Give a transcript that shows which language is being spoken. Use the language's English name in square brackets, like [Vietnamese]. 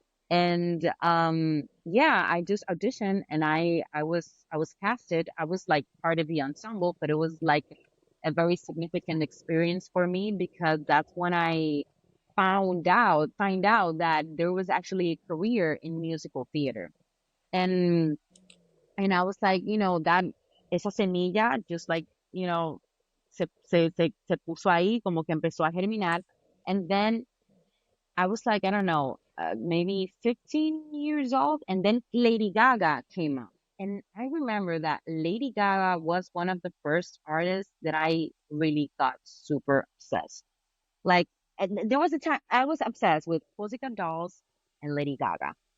[English] And yeah, I just auditioned and I was casted. I was like part of the ensemble, but it was like a very significant experience for me because that's when I find out that there was actually a career in musical theater. And I was like, that [Spanish] esa semilla [English] just like, [Spanish] se puso ahí, como que empezó a germinar. [English] And then I was like, I don't know, maybe 15 years old, and then Lady Gaga came out. And I remember that Lady Gaga was one of the first artists that I really got super obsessed. Like, and there was a time I was obsessed with Pussycat Dolls and Lady Gaga.